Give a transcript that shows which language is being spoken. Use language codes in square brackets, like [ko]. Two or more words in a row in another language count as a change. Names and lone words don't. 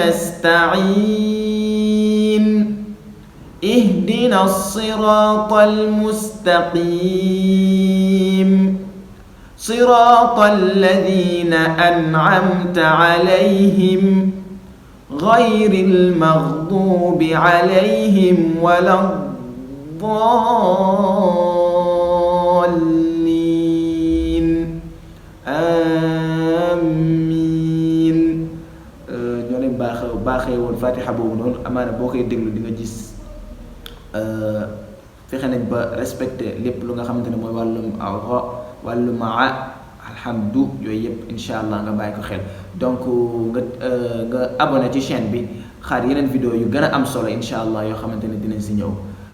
[ar] نستعين اهدنا الصراط المستقيم صراط الذين أنعمت عليهم غير المغضوب عليهم ولا [wo] الضالين آمين ñoo leen baaxee woon Fatiha boobu noonu amaana boo koy déglu di nga gis fexe nañ ba respecté lépp lu nga xamante ne mooy wàllum alhamdu yooyu yëpp [ar] إن شاء الله [wo] nga bàyyi ko xel donc nga abonné ci chaîne bi xaar yeneen vidéo yu gën a am solo [ar] إن شاء الله [wo] yoo xamante ne dinañ si ñëw